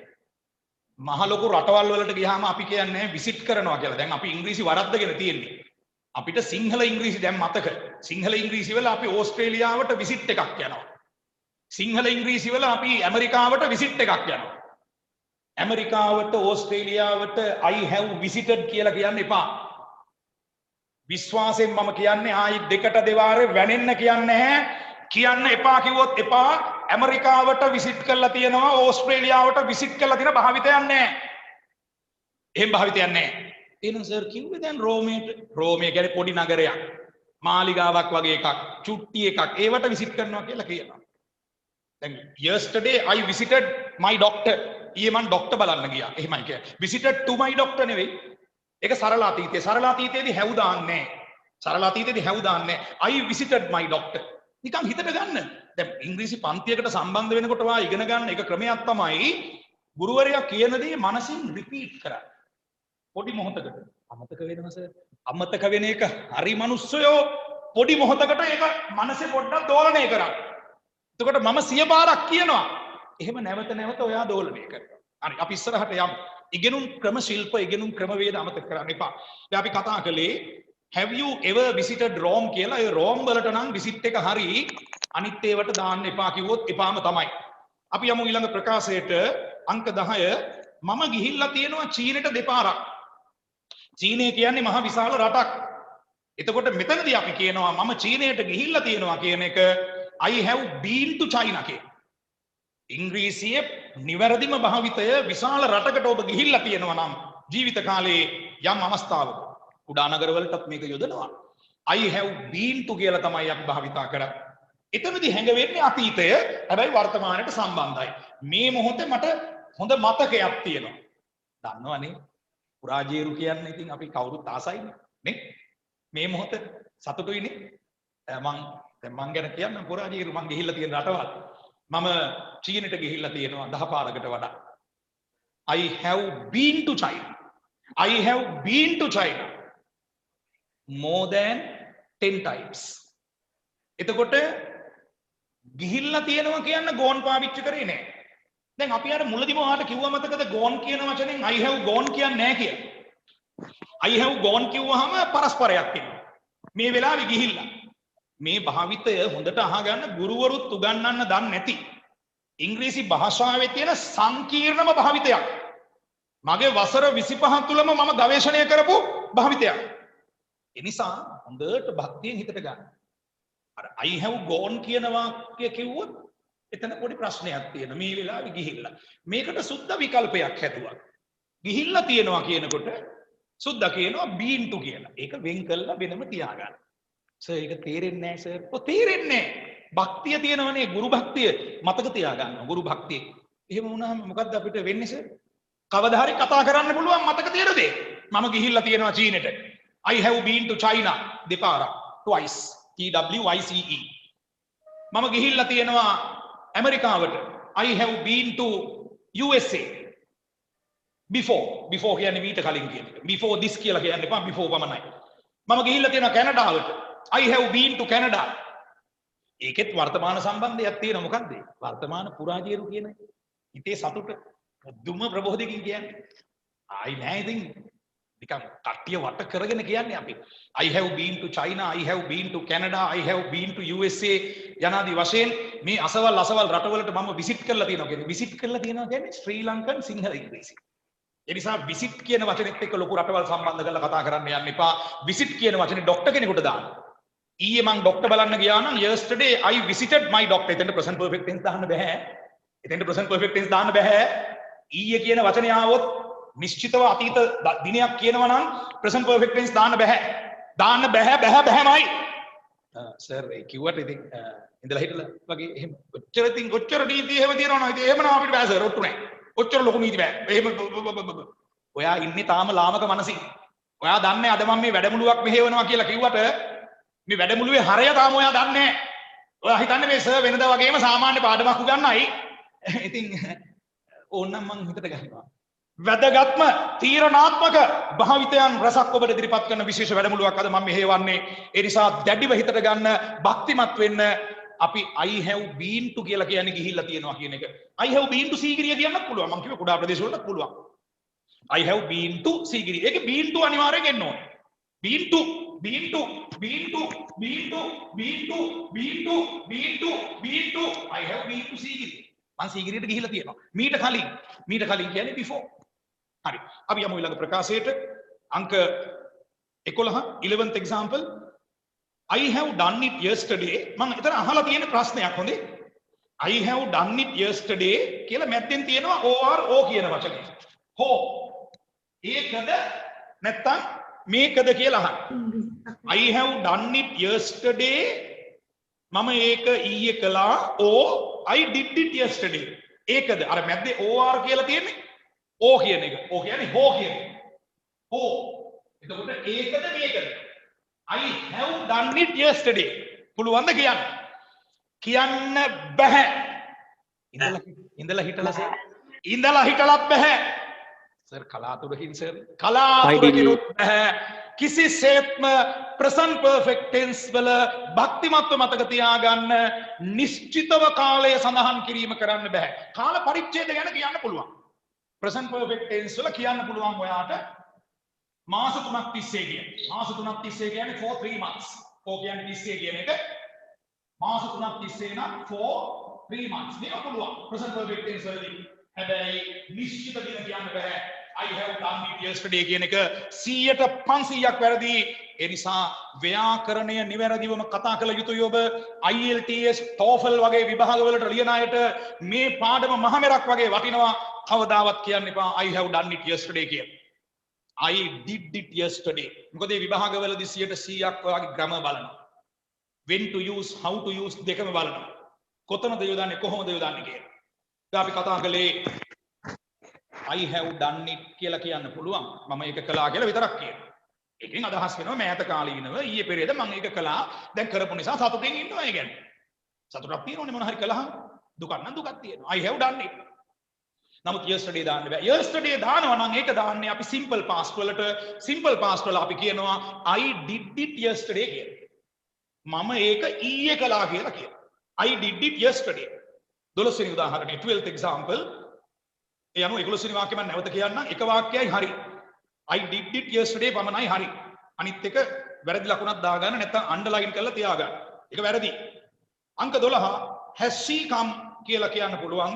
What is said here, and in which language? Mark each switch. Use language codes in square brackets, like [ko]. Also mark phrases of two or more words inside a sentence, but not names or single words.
[si] මහ ලොකු රටවල් වලට ගියාම අපි කියන්නේ විසිට් කරනවා කියලා. දැන් අපි ඉංග්‍රීසි වරද්දගෙන තියෙන්නේ. අපිට සිංහල ඉංග්‍රීසි දැන් මතක. සිංහල ඉංග්‍රීසි වල අපි ඕස්ට්‍රේලියාවට විසිට් එකක් යනවා. සිංහල ඉංග්‍රීසි වල අපි ඇමරිකාවට විසිට් එකක් යනවා. ඇමරිකාවට ඕස්ට්‍රේලියාවට [en] I have visited [si] කියලා කියන්න එපා. විශ්වාසයෙන් මම කියන්නේ ආයි දෙකට දෙවාරේ වැනෙන්න කියන්නේ නැහැ. කියන්න එපා කිව්වොත් එපා. ඇමරිකාවට විසිට් කරලා තියෙනවා ඕස්ට්‍රේලියාවට විසිට් කරලා තියෙන භාවිතයක් නැහැ. එහෙම භාවිතයක් නැහැ. එහෙනම් සර් කිව්වේ දැන් රෝමය කියන්නේ පොඩි නගරයක්. මාලිගාවක් වගේ එකක්, චුට්ටි එකක්. ඒවට විසිට් කරනවා කියලා කියනවා. [en] දැන් yesterday I visited my doctor. [si] ඊයේ මම ડોක්ටර් බලන්න ගියා. එහෙමයි කියන්නේ. [en] visited to my doctor නෙවෙයි. [si] ඒක සරල අතීතයේ. සරල අතීතයේදී have දාන්නේ නැහැ. සරල අතීතයේදී have දාන්නේ නැහැ. [en] I visited my doctor. [si] නිකන් හිතට ගන්න. දැන් ඉංග්‍රීසි පන්තියකට සම්බන්ධ වෙනකොට වා ඉගෙන ගන්න එක ක්‍රමයක් තමයි ගුරුවරයා කියන දේ මනසින් රිපීට් කරන්න. පොඩි මොහොතකට අමතක වෙනවා සර්. අමතක වෙන එක හරි මිනිස්සයෝ පොඩි මොහොතකට ඒක මනසේ පොඩ්ඩක් දෝලණය කරන්න. එතකොට මම 100 පාරක් කියනවා. එහෙම නැවත නැවත ඔයා දෝලණය කරනවා. හරි අපි ඉස්සරහට යමු. ඉගෙනුම් ක්‍රම ශිල්ප ඉගෙනුම් ක්‍රමවේද අමතක කරන්න එපා. දැන් අපි කතා කළේ [en] have you ever visited Rome [si] කියලා. ඒ Rome වලට නම් visit එක හරි අනිත් ඒවට දාන්න එපා කිව්වොත් එපාම තමයි. අපි යමු ඊළඟ ප්‍රකාශයට අංක 10. මම ගිහිල්ලා තියෙනවා චීනෙට දෙපාරක්. චීනය කියන්නේ මහ විශාල රටක්. එතකොට මෙතනදී අපි කියනවා මම චීනයට ගිහිල්ලා තියෙනවා කියන එක [en] I have been to China [si] කියන. ඉංග්‍රීසියේ නිවැරදිම භාවිතය විශාල රටකට ඔබ ගිහිල්ලා තියෙනවා නම් ජීවිත කාලේ යම් අවස්ථාවක කුඩා නගරවලටත් මේක යොදනවා. [en] I have been to [si] කියලා තමයි අපි භාවිතා කරන්නේ. එතනදී හැඟවෙන්නේ අතීතය. හැබැයි වර්තමානයට සම්බන්ධයි. මේ මොහොතේ මට හොඳ මතකයක් තියෙනවා. දන්නවනේ පුරාජේරු කියන්නේ ඉතින් අපි කවුරුත් ආසයිනේ නේ. මේ මොහොත සතුටුයිනේ. මං ගැන කියන්න පුරාජීරු මං ගිහිල්ලා තියෙන රටවල් මම චීනෙට ගිහිල්ලා තියෙනවා 10 පාරකට වඩා. [en] I have been to China. I have been to China more than 10 times. [si] එතකොට ගිහිල්ලා තියෙනවා කියන්න ගෝන් පාවිච්චි කරේ නෑ. දැන් අපි අර මුලදිම ඔයාලට කිව්වා මතකද ගෝන් කියන වචනෙන් [en] I have gone [si] කියන්නේ නෑ කියලා. [en] I have gone [si] කිව්වහම පරස්පරයක් තියෙනවා. මේ වෙලාවේ ගිහිල්ලා මේ භාවිතය හොඳට අහගන්න ගුරුවරුත් උගන්වන්න දන්නේ නැති ඉංග්‍රීසි භාෂාවේ තියෙන සංකීර්ණම භාවිතයක්. මගේ වසර 25 තුලම මම ගවේෂණය කරපු භාවිතයක්. ඒ නිසා හොඳට භක්තියෙන් හිතට ගන්න. අර [en] I have gone [si] කියන වාක්‍ය කිව්වොත් එතන පොඩි ප්‍රශ්නයක් තියෙනවා. මේ වෙලාවේ ගිහිල්ලා. මේකට සුද්ධ විකල්පයක් හැදුවා. ගිහිල්ලා තියෙනවා කියනකොට සුද්ධ කියනවා [en] been to [si] කියලා. ඒක වෙන් කළා වෙනම තියාගන්න. සර් ඒක තේරෙන්නේ නැහැ සර්. ඔය තේරෙන්නේ නැහැ. භක්තිය තියෙනවනේ ගුරු භක්තිය මතක තියාගන්න. ගුරු භක්තිය. එහෙම වුණාම මොකද්ද අපිට වෙන්නේ සර්? කවදා හරි කතා කරන්න පුළුවන් මතක තියෙන දේ. මම ගිහිල්ලා තියෙනවා චීනෙට. [en] I have been to China දෙපාරක්. twice. TWICE. [si] මම ගිහිල්ලා තියෙනවා ඇමරිකාවට. [en] I have been to USA. before [si] කියන්නේ මීට කලින් කියන එක. [en] before this [si] කියලා කියන්න එපා before පමණයි. මම ගිහිල්ලා තියෙනවා කැනඩාවට. [en] I have been to Canada. [si] ඒකෙත් වර්තමාන සම්බන්ධයක් තියෙනවා මොකද්ද? වර්තමාන පුරාජීරු කියන හිතේ සතුට දුම ප්‍රබෝධකින් කියන්නේ. ආයි නෑ ඉතින් නිකන් කට්ටිය වට කරගෙන කියන්නේ අපි. [en] I have been to China, I have been to Canada, I have been to USA [si] යනාදී වශයෙන් මේ අසවල් රටවලට මම විසිට් කරලා තියෙනවා කියන්නේ. විසිට් කරලා තියෙනවා කියන්නේ ශ්‍රී ලංකන් සිංහල ඉංග්‍රීසි. ඒ නිසා විසිට් කියන වචනේත් එක්ක ලොකු රටවල් සම්බන්ධ කරලා කතා කරන්න යන්න එපා. විසිට් කියන වචනේ ડોක්ටර් කෙනෙකුට දාන්න. ඊයේ මං ડોක්ටර් බලන්න ගියා නම් [en] yesterday I visited my doctor. [si] එතෙන්ට [en] present perfect tense [si] දාන්න බෑ. එතෙන්ට [en] present perfect tense [si] දාන්න බෑ. ඊයේ කියන වචනේ ආවොත් නිශ්චිතව අතීත දිනයක් කියනවා නම් [en] present perfect tense [si] දාන්න බෑ. දාන්න බෑමයි. සර් ඒ කිව්වට ඉතින් ඉඳලා හිටලා වගේ එහෙම කොච්චර නීති එහෙම තියනවා නේද? එහෙම නම් අපිට බෑ සර් ඔට්ටු නෑ. කොච්චර ලොකු නීති බෑ. එහෙම ඔයා ඉන්නේ තාම ලාමක මනසින්. ඔයා දන්නේ අද මම මේ වැඩමුළුවක් මෙහෙවනවා කියලා කිව්වට මේ වැඩමුළුවේ හරය තාම ඔයා දන්නේ නැහැ. ඔයා හිතන්නේ මේ සර් වෙනදා වගේම සාමාන්‍ය පාඩමක් උගන්වයි. ඉතින් ඕනනම් මං හිතට ගන්නවා. වැදගත්ම තීරණාත්මක භාවිතයන් රසක් ඔබට ඉදිරිපත් කරන විශේෂ වැඩමුළුවක් අද මම මෙහෙවන්නේ. ඒ නිසා දැඩිව හිතට ගන්න, භක්තිමත් වෙන්න. අපි [en] I have been to [si] කියලා කියන්නේ ගිහිල්ලා තියෙනවා කියන එක. [en] I have been to [si] සීගිරිය කියන්නත් පුළුවන්. මම කිව්ව කුඩා ප්‍රදේශ වලට පුළුවන්. [en] I have been to සීගිරිය. ඒකේ been to [si] අනිවාර්යෙන් එන්න ඕනේ. [en] been to I have been to සීගිරිය. [si] මං සීගිරියට ගිහිල්ලා තියෙනවා. මීට කලින් කියන්නේ before. හරි. අපි යමු ඊළඟ ප්‍රකාශයට. අංක 11 [en] 11th example. I have done it yesterday. [si] මම එතන අහලා තියෙන ප්‍රශ්නයක් හොඳේ. [en] I have done it yesterday [si] කියලා මැද්දෙන් තියෙනවා OR කියන වචනේ. හෝ ඒකද නැත්තම් මේකද කියලා අහන්න. [en] I have done it yesterday. [si] මම ඒක ඊයේ කළා. [en] I did it yesterday. [si] ඒකද අර මැද්දේ OR කියලා තියෙන්නේ. O කියන එක. O කියන්නේ හෝ කියන එක. හෝ. එතකොට ඒකද මේකද? [en] I have done it yesterday. [si] පුළුවන්ද කියන්න? කියන්න බෑ. ඉඳලා හිටලා සර්. ඉඳලා හිටලත් බෑ. සර් කලාතුරකින් සර්. කලාතුරකිනුත් බෑ. කිසිසේත්ම [en] present perfect tense [si] වල භක්තිමත්ව මතක තියාගන්න නිශ්චිතව කාලය සඳහන් කිරීම කරන්න බෑ. කාල පරිච්ඡේද ගැන කියන්න පුළුවන්. [en] present perfect tense [si] වල කියන්න පුළුවන් ඔයාට මාස 3ක් තිස්සේ කියන්නේ. මාස 3ක් තිස්සේ කියන්නේ [en] for 3 months. [si] for කියන්නේ තිස්සේ කියන එක. මාස 3ක් තිස්සේ නම් [en] for 3 months. [si] මේක පුළුවන්. [en] present perfect tense [si] වලදී. හැබැයි නිශ්චිත දින කියන්න බෑ. [en] I have done it yesterday [si] කියන එක 100ට 500ක් වැරදි. ඒ නිසා ව්‍යාකරණය නිවැරදිවම කතා කළ යුතුයි ඔබ. IELTS TOEFL වගේ විභාග වලට ලියන අයට මේ පාඩම මහමෙරක් වගේ වටිනවා. කවදාවත් කියන්න එපා [en] I have done it yesterday කියලා. I did it yesterday. [si] මොකද මේ විභාග වලදී 100%ක් ඔයාගේ ග්‍රැමර් බලනවා. [en] when to use, how to use [si] දෙකම බලනවා. කොතනද යොදන්නේ කොහොමද යොදන්නේ කියලා. දැන් අපි කතා කළේ [en] I have done it [si] කියලා කියන්න පුළුවන්. මම ඒක කළා කියලා විතරක් කියනවා. එකෙන් අදහස් වෙනවා මෑත කාලීනව ඊයේ පෙරේද මම ඒක කළා දැන් කරපු නිසා සතුටින් ඉන්නවා ඒ කියන්නේ. සතුටක් තියෙනවනේ මොන හරි කළාම දුකක් නම් දුකක් තියෙනවා. [en] I have done it. [si] නමුත් yesterday දාන්න බෑ. yesterday දානවා නම් ඒක දාන්නේ අපි [en] simple past [si] වලට [en] simple past [si] වල අපි කියනවා [en] I did it yesterday [si] කියලා. මම ඒක ඊයේ කළා කියලා කියනවා. [en] I did it yesterday. [si] 12 වෙනි උදාහරණය [en] 12th example. [si] ඒ අනුව 11 වෙනි වාක්‍යය මම නැවත කියන්නම්. එක වාක්‍යයයි හරි. [en] I did it yesterday [si] පමණයි හරි. අනිත් එක වැරදි ලකුණක් දාගන්න නැත්නම් අන්ඩර්ලයින් කරලා තියාගන්න. ඒක වැරදි. අංක 12 [en] has she come [si] කියලා කියන්න පුළුවන්ද?